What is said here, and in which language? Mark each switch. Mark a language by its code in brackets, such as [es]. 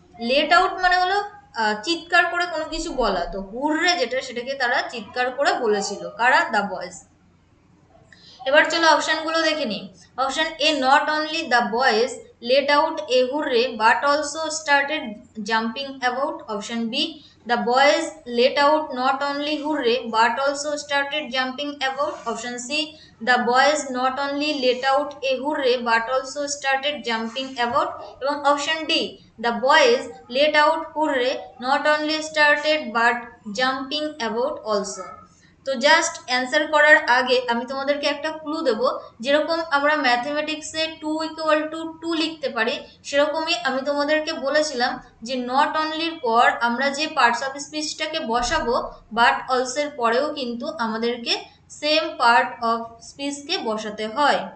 [bn] Late out মানে হলো চিৎকার করে কোনো কিছু বলা, তো হুররে যেটা সেটাকে তারা চিৎকার করে বলেছিল, কারা, [en] The boys. [bn] এবার চলো অপশনগুলো দেখে নিই। [en] Option A, not only the boys let out a hooray but also started jumping about. Option B, The boys let out not only hooray but also started jumping about. Option C. The boys not only let out a hooray but also started jumping about. [bn] এবং [en] option D. The boys let out hooray not only started but jumping about also. [bn] তো just answer করার আগে আমি তোমাদেরকে একটা clue দেব। যেরকম আমরা ম্যাথমেটিক্সে 2 = 2 লিখতে পারি, সেরকমই আমি তোমাদেরকে বলেছিলাম যে নট অনলির পর আমরা যে পার্টস অফ স্পিচটাকে বসাবো, বাট অলসোর পরেও কিন্তু আমাদেরকে সেম পার্ট অফ স্পিচকে বসাতে হয়।